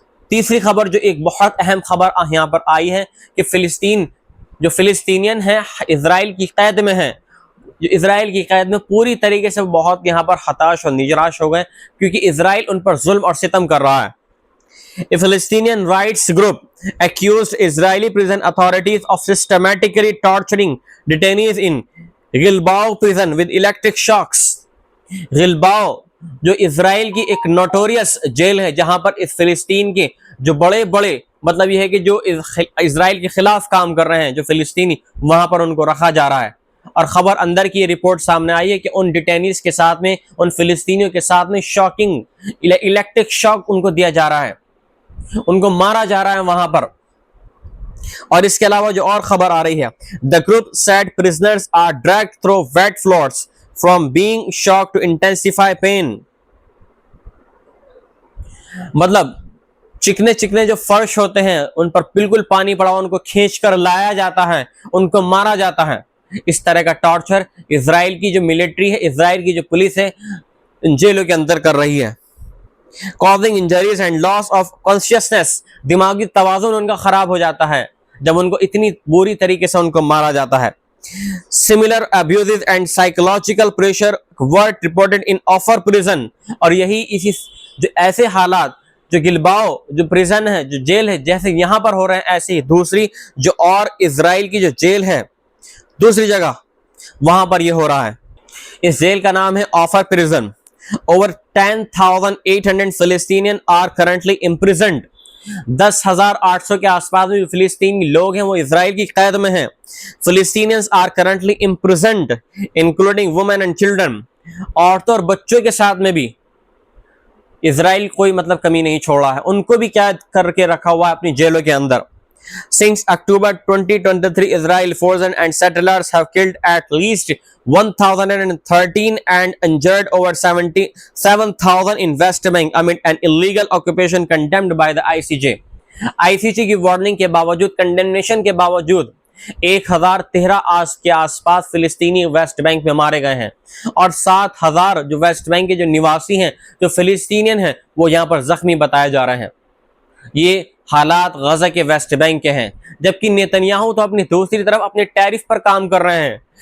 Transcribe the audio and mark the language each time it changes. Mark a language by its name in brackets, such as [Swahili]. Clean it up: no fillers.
[Hindi] तीसरी खबर जो एक बहुत अहम खबर यहाँ पर आई है कि फिलिस्तीनियन है इजराइल की कैद में है, जो इजराइल की कैद में पूरी तरीके से बहुत यहाँ पर हताश और निराश हो गए क्योंकि इजराइल उन पर जुल्म और सितम कर रहा है। [English] A Palestinian rights group accused Israeli prison authorities of systematically torturing detainees in Gilboa prison with electric shocks। [Hindi] गिलबाओ जो इजराइल की एक नोटोरियस जेल है जहां पर इस फिलिस्तीन के जो बड़े बड़े मतलब यह है कि जो इजराइल के खिलाफ काम कर रहे हैं जो फिलिस्तीनी, वहां पर उनको रखा जा रहा है। और खबर अंदर की रिपोर्ट सामने आई है कि उन डिटेनीज के साथ में, उन फिलिस्तीनियों के साथ में शॉकिंग इलेक्ट्रिक शॉक उनको दिया जा रहा है, उनको मारा जा रहा है वहां पर। और इसके अलावा जो और खबर आ रही है, [English] The group said prisoners are dragged through wet floors from being shocked to intensify pain. [Hindi] मतलब चिकने चिकने जो फर्श होते हैं उन पर बिल्कुल पानी पड़ा हुआ, उनको खींचकर लाया जाता है, उनको मारा जाता है। इस तरह का टॉर्चर इजराइल की जो मिलिट्री है, इजराइल की जो पुलिस है जेलों के अंदर कर रही है। [English] Causing injuries and loss of consciousness, [Hindi] दिमागी तवाज़ुन उनका खराब हो जाता है जब उनको इतनी बुरी तरीके से उनको मारा जाता है। [English] Similar abuses and psychological pressure were reported in Offer prison। [Hindi] और यही इसी जो ऐसे हालात जो गिलबाओ जो प्रिजन है, जो जेल है, जैसे यहाँ पर हो रहे हैं, ऐसे ही दूसरी जो और इजराइल की जो जेल है दूसरी जगह वहां पर ये हो रहा है। इस जेल का नाम है offer prison. [English] Over 10,800 Palestinians are currently imprisoned। [Hindi] 10,800 के आसपास में फिलिस्तीनी लोग हैं वो इजराइल की कैद में हैं। [English] Palestinians are currently imprisoned including women and children। [Hindi] औरतों और बच्चों के साथ में भी इजराइल कोई मतलब कमी नहीं छोड़ा है, उनको भी कैद करके रखा हुआ है अपनी जेलों के अंदर। [English] Since October 2023, Israel forces and settlers have killed at least 1,013 and injured over 77,000 in West Bank amid an illegal occupation condemned by the ICJ। [Hindi] ICJ की वार्निंग के बावजूद, कंडेमनेशन के बावजूद 1,013 के आसपास फिलिस्तीनी वेस्ट बैंक में मारे गए हैं और 7,000 जो वेस्ट बैंक के जो निवासी हैं, जो फिलिस्तीनियन हैं, वो यहाँ पर जख्मी बताए जा रहे हैं। ये हालात गजा के वेस्ट बैंक के हैं, जबकि नेतन्याहू तो अपनी दूसरी तरफ अपने टैरिफ पर काम कर रहे हैं।